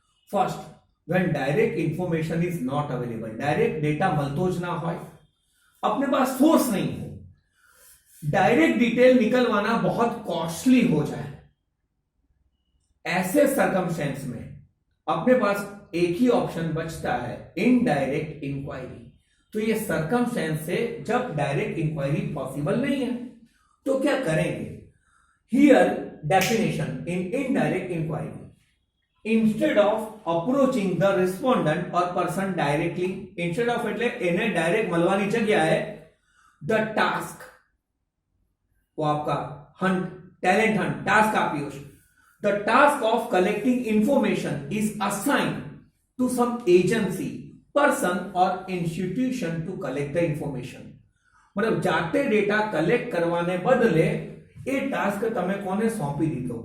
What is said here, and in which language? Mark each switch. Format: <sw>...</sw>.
<hi>First,</hi> <en>when direct information is not available,</en> <hi>direct data</hi> <gu>મળતો જ ना હોય,</gu> <hi>अपने पास सोर्स नहीं हो, डायरेक्ट डिटेल निकलवाना बहुत कॉस्टली हो जाए, ऐसे सर्कमस्टेंस में अपने पास एक ही ऑप्शन बचता है, इनडायरेक्ट इंक्वायरी। तो ये सर्कमस्टेंस से जब डायरेक्ट इंक्वायरी पॉसिबल नहीं है तो क्या करेंगे?</hi> <en>here definition in indirect inquiry, instead of approaching the respondent or person directly, instead of</en> <gu>એટલે એને ડાયરેક્ટ મળવાની જગ્યાએ</gu> <en>the task,</en> <hi>वो आपका हंट, टैलेंट हंट टास्क</hi> <gu>આપ્યો છે,</gu> <en>the task of collecting information is assigned to some agency, person or institution to collect the information।</en> <gu>मतलब જાતે ડેટા કલેક્ટ કરવાને બદલે એ ટાસ્ક તમે કોને સોંપી દીધો?</gu>